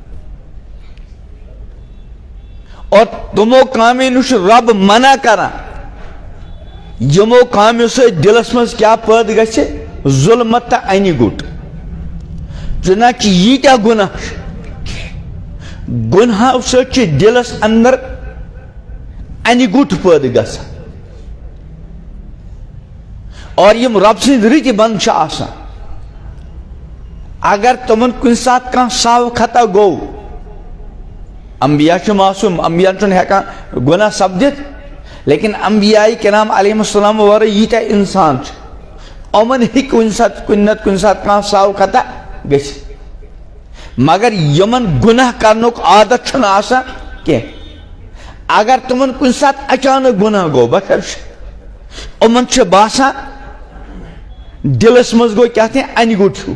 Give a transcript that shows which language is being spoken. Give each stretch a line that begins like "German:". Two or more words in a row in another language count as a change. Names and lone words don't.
Kashmiri: اور تِمو کامیو نِش چھُ رب منع کران یِمو کامیو سۭتۍ دِلس منٛز کیٛاہ پٲدٕ گژھِ ظلمت تہٕ انہِ گوٚٹ چنانچہ ییٖتیاہ گۄناہ چھِ گۄناہو سۭتۍ چھِ دِلس اندر انہِ گوٚٹ پٲدٕ گژھان اور یم رب سٕنٛدۍ رٕتۍ بند چھِ آسان اگر تمن کُنہِ ساتہٕ کانٛہہ ساو خطا گوٚو انبیاء چھِ معصوٗم انبیاء چھُنہٕ ہٮ۪کان گۄناہ سپدِتھ لیکن انبیاء کرام علیہم السلام ورٲے ییٖتیاہ انسان چھِ یِمن ہیٚکہِ کُنہِ ساتہٕ کُنہِ نتہٕ کُنہِ ساتہٕ کانٛہہ ساو خطا گٔژھِتھ مگر یِمن گۄناہ کرنُک عادت چھُنہٕ آسان کینٛہہ اگر تمن کُنہِ ساتہٕ اچانک گۄناہ گوٚو بخرش یِمن چھُ باسان دلس منٛز گوٚو کیٛاہ تام انہِ گوٚٹ ہیوٗ